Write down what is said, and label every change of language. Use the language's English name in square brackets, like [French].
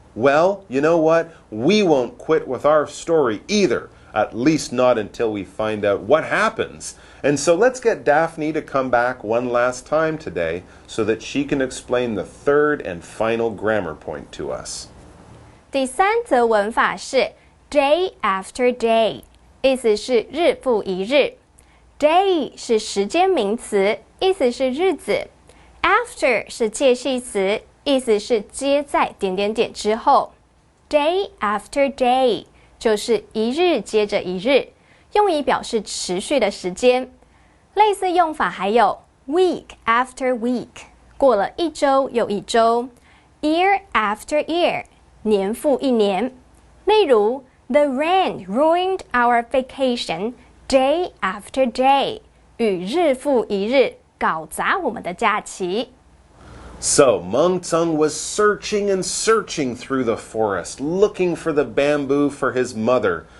[English] Well, you know what? We won't quit with our story either. At least not until we find out what happens. And so let's get Daphne to come back one last time today so that she can explain the third and final grammar point to us. [Chinese] 第三则文法是 [English] day after day， [Chinese] 意思是日复一日。Day 是时间名词，意思是日子。 After 是介系词，意思是接在点点点之后。 Day after day 就是一日接着一日，用以表示持续的时间。类似用法还有 [English] week after week， [Chinese] 过了一周又一周。 [English] Year after year， [Chinese] 年复一年。 例如 [English] The rain ruined our vacation day after day， [Chinese] 雨日复一日，搞砸我们的假期。 [English] So Mengzeng was searching and searching through the forest, looking for the bamboo for his mother.